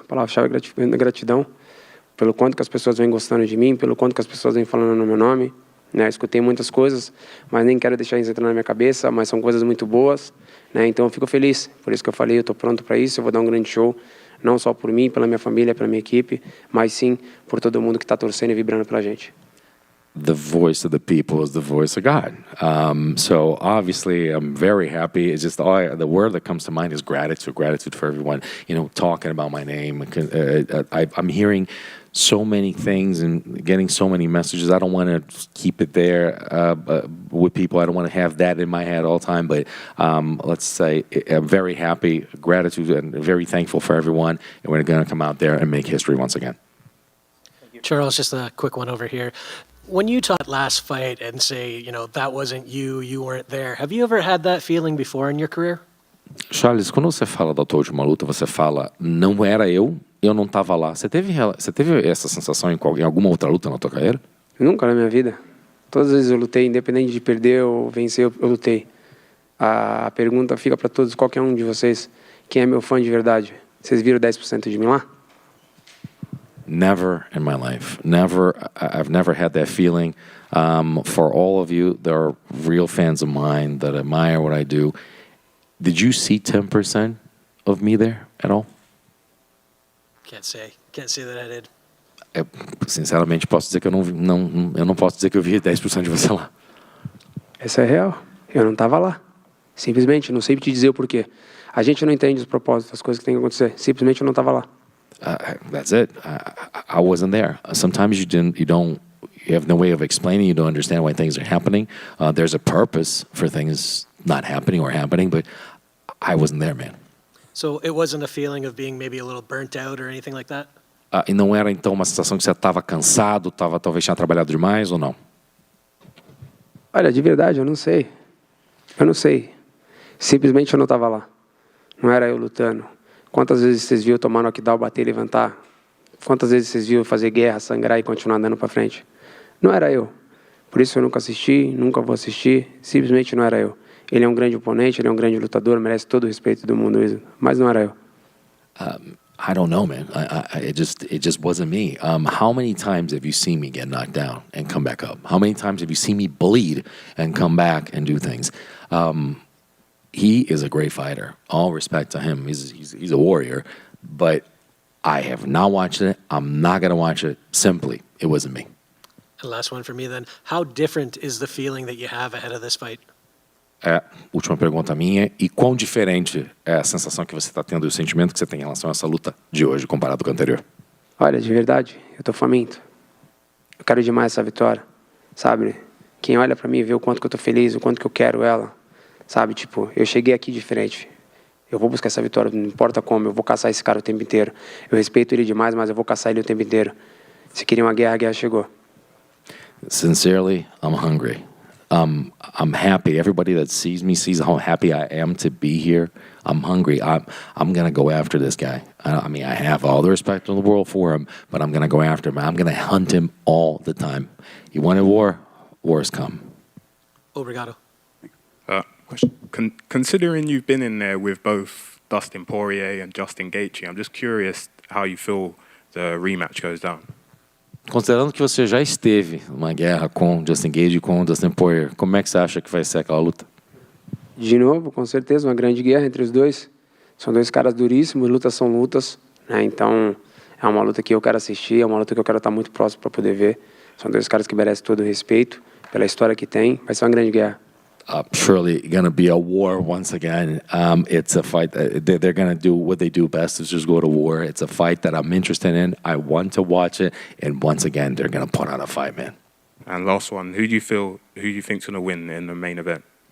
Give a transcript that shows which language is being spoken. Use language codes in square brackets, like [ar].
[pt] A palavra-chave é gratidão. Pelo quanto que as pessoas vêm gostando de mim, pelo quanto que as pessoas vêm falando no meu nome. Escutei muitas coisas, mas nem quero deixar isso entrar na minha cabeça, mas são coisas muito boas. Então eu fico feliz, por isso que eu falei, eu estou pronto para isso, eu vou dar um grande show, não só por mim, pela minha família, pela minha equipe, mas sim por todo mundo que está torcendo e vibrando pela gente. [en] The voice of the people is the voice of God. So obviously, I'm very happy. It's just the word that comes to mind is gratitude. Gratitude for everyone, talking about my name. I'm hearing so many things and getting so many messages. I don't want to keep it there with people. I don't want to have that in my head all the time. But let's say I'm very happy, gratitude, and very thankful for everyone. And we're going to come out there and make history once again. Charles, just a quick one over here. When you taught last fight and say, that wasn't you, you weren't there, have you ever had that feeling before in your career? [pt] Charles, quando você fala da tua última luta, você fala, não era eu não estava lá. Você teve essa sensação em alguma outra luta na tua carreira? Nunca na minha vida. Todas as vezes eu lutei, independente de perder ou vencer, eu lutei. A pergunta fica para todos, qualquer um de vocês, quem é meu fã de verdade? Vocês viram 10% de mim lá? [en] Never in my life. Never. I've never had that feeling. For all of you, there are real fans of mine that admire what I do. Did you see 10% of me there at all? Can't say that I did. [pt] Sinceramente, posso dizer que eu não posso dizer que eu vi 10% de você lá. Essa é real. Eu não estava lá. Simplesmente, não sei te dizer o porquê. A gente não entende os propósitos, as coisas que tem que acontecer. Simplesmente eu não estava lá. [en] That's it. I wasn't there. Sometimes you have no way of explaining. You don't understand why things are happening. There's a purpose for things not happening or happening, but I wasn't there, man. So it wasn't a feeling of being maybe a little burnt out or anything like that? [pt] E não era então uma sensação que você estava cansado, talvez tinha trabalhado demais ou não? Olha, de verdade, eu não sei. Simplesmente eu não estava lá. Não era eu lutando. Quantas vezes vocês viram tomar knockdown, bater e levantar? Quantas vezes vocês viram fazer guerra, sangrar e continuar andando para frente? Não era eu. Por isso eu nunca assisti, nunca vou assistir. Simplesmente não era eu. Ele é um grande oponente, ele é um grande lutador, merece todo o respeito do mundo, mas não era eu. [en] I don't know, man. It just wasn't me. How many times have you seen me get knocked down and come back up? How many times have you seen me bleed and come back and do things? He is a great fighter. All respect to him. He's a warrior. But I have not watched it. I'm not going to watch it. Simply, it wasn't me. And last one for me then. How different is the feeling that you have ahead of this fight? [pt] Última pergunta minha. E quão diferente é a sensação que você está tendo e o sentimento que você tem em relação a essa luta de hoje comparado com a anterior? Olha, de verdade, eu estou faminto. Eu quero demais essa vitória. Sabe? Quem olha para mim vê o quanto que eu estou feliz, o quanto que eu quero ela. Sabe, eu cheguei aqui diferente. Eu vou buscar essa vitória, não importa como, eu vou caçar esse cara o tempo inteiro. Eu respeito ele demais, mas eu vou caçar ele o tempo inteiro. Se queria uma guerra, a guerra chegou. [en] Sincerely, I'm hungry. I'm happy. Everybody that sees me sees how happy I am to be here. I'm hungry. I'm going to go after this guy. I mean, I have all the respect in the world for him, but I'm going to go after him. I'm going to hunt him all the time. He wanted war, wars come. [pt] Obrigado. [en] Considering you've been in there with both Dustin Poirier and Justin Gaethje, I'm just curious how you feel the rematch goes down. [pt] Considerando que você já esteve numa guerra com Justin Gaethje e com Dustin Poirier, como é que você acha que vai ser aquela luta? De novo, com certeza, uma grande guerra entre os dois. São dois caras duríssimos, lutas são lutas, né? Então, é uma luta que eu quero assistir, é uma luta que eu quero estar muito próximo para poder ver. São dois caras que merecem todo o respeito pela história que tem. Vai ser uma grande guerra. [en] Surely going to be a war once again. It's a fight. They're going to do what they do best, is just go to war. It's a fight that I'm interested in. I want to watch it. And once again, they're going to put on a fight, man. And last one, who do you think's going to win in the main event?